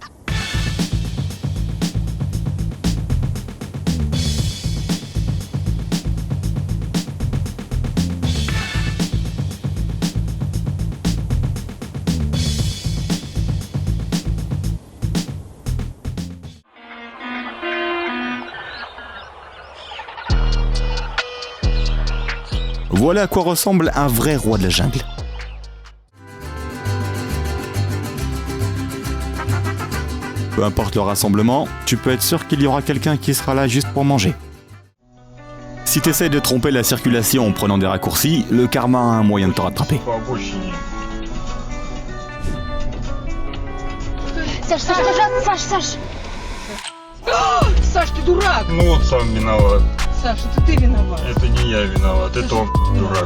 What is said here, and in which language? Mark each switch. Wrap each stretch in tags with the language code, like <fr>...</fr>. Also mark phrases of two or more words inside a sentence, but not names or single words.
<fr>Voilà à quoi ressemble un vrai roi de la jungle. Peu importe le rassemblement, tu peux être sûr qu'il y aura quelqu'un qui sera là juste pour manger. Si t'essaies de tromper la circulation en prenant des raccourcis, le karma a un moyen de te rattraper.</fr> <ru>По обочине. Саш, Саш! Саш, ты дурак! Ну он сам виноват. Саш, это ты виноват. Это не я виноват, это он дурак.</ru>